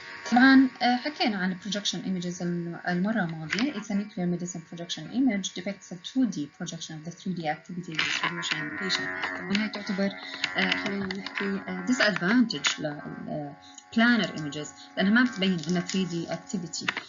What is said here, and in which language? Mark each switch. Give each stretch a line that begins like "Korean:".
Arabic: طبعا حكينا عن projection images المرة الماضية.
English: It's a nuclear medicine projection image depicts a 2D projection of the 3D activity distribution in the patient.
Arabic: طبعا هاي تعتبر خلينا نحكي disadvantage لل planar images لأنها ما بتبين لنا 3D activity.